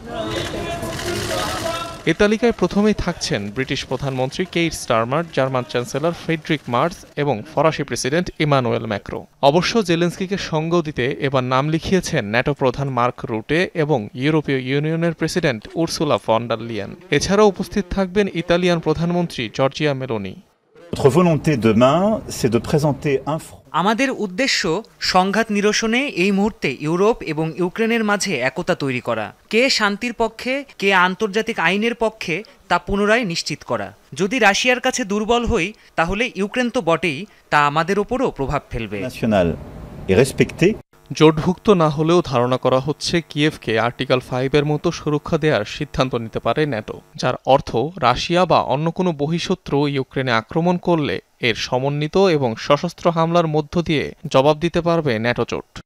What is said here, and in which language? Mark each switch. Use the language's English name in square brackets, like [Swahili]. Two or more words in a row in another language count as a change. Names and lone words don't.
[Bangla] এ তালিকায় প্রথমেই থাকছেন ব্রিটিশ প্রধানমন্ত্রী কেইর স্টারমার, জার্মান চ্যান্সেলর ফ্রেডরিক মার্জ এবং ফরাসি প্রেসিডেন্ট ইমানুয়েল ম্যাক্রো। অবশ্য জেলেনস্কিকে সঙ্গ দিতে এবার নাম লিখিয়েছেন ন্যাটো প্রধান মার্ক রুটে এবং ইউরোপীয় ইউনিয়নের প্রেসিডেন্ট উর্সুলা ভন ডার লিয়েন। এছাড়াও উপস্থিত থাকবেন ইতালিয়ান প্রধানমন্ত্রী জর্জিয়া মেলোনি। [French] Notre volonté demain, c'est de présenter un front. [Bangla] আমাদের উদ্দেশ্য সংঘাত নিরসনে এই মুহূর্তে ইউরোপ এবং ইউক্রেনের মাঝে একতা তৈরি করা। কে শান্তির পক্ষে, কে আন্তর্জাতিক আইনের পক্ষে তা পুনরায় নিশ্চিত করা। যদি রাশিয়ার কাছে দুর্বল হই তাহলে ইউক্রেন তো বটেই, তা আমাদের ওপরও প্রভাব ফেলবে। [French] National est respecté. [Bangla] জোটভুক্ত না হলেও ধারণা করা হচ্ছে কিয়েভকে আর্টিকেল 5-এর মতো সুরক্ষা দেওয়ার সিদ্ধান্ত নিতে পারে ন্যাটো, যার অর্থ রাশিয়া বা অন্য কোনো বহিঃশত্রু ইউক্রেনে আক্রমণ করলে এর সমন্বিত এবং সশস্ত্র হামলার মধ্য দিয়ে জবাব দিতে পারবে ন্যাটো জোট।